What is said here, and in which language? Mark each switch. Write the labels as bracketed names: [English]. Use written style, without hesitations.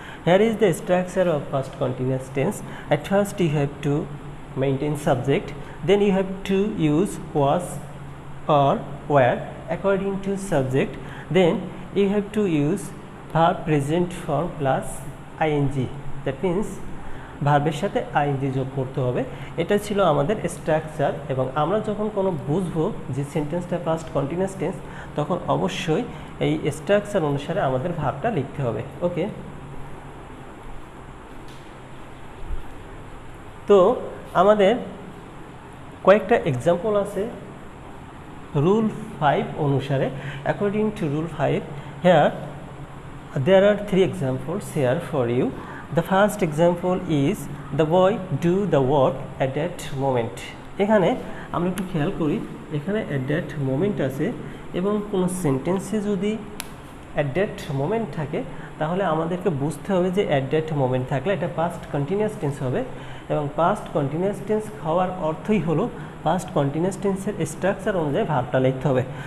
[English] Here is the structure of past continuous tense. At first you have to maintain subject, then you have to use was or were according to subject, then you have to use verb present form plus ing. That means [Bangla] ভার্বের সাথে ING যোগ করতে হবে। এটা ছিল আমাদের structure, এবং আমরা যখন কোনো বুঝবো যে সেন্টেন্সটা পাস্ট কন্টিনিউয়াস টেন্স, তখন অবশ্যই এই স্ট্রাকচার অনুসারে আমাদের ভার্বটা লিখতে হবে। ওকে, তো আমাদের কয়েকটা এক্সাম্পল আছে রুল 5 অনুসারে। [English] According to rule 5, here there are 3 examples here for you. The first example is the boy do the work at that moment. [Bangla] এখানে আমরা একটু খেয়াল করি, এখানে [English] at that moment [Bangla] আছে, এবং কোনো সেন্টেন্সে যদি at that moment থাকে, তাহলে আমাদেরকে বুঝতে হবে যে at that moment থাকলে এটা পাস্ট কন্টিনিউয়াস টেন্স হবে, এবং পাস্ট কন্টিনিউয়াস টেন্স হওয়ার অর্থই হলো পাস্ট কন্টিনিউয়াস টেন্সের স্ট্রাকচার অনুযায়ী ভার্বটা লিখতে হবে।